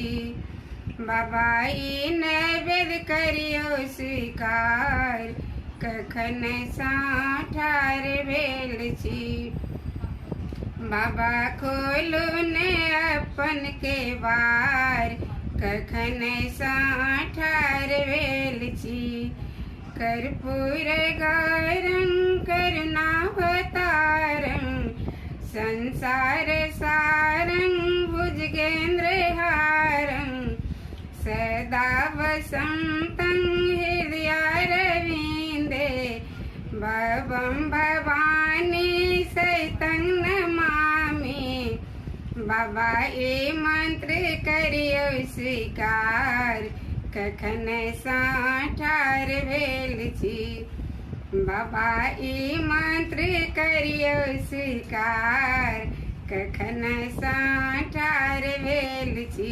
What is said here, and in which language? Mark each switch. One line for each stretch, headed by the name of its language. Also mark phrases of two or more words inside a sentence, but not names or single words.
Maithili: बाबा ई नैवेद्य करियौ स्वीकार, कखन ठाढ़ भेल छी। बाबा खोलू ने अपन के बार, कखन ठाढ़ भेल छी।
Sanskrit: कर्पूर गौरं करुणावतारं, संसार सारं भुजगेन्द्रहारं। सदा वसन्तं हृदयारविन्दे, भवं भवानी सहितं नमामि।
Maithili: बाबा ई मंत्र करियौ स्वीकार, कखन ठाढ़ भेल छी। बाबा ई मंत्र करियौ स्वीकार, कखन ठाढ़ भेल छी।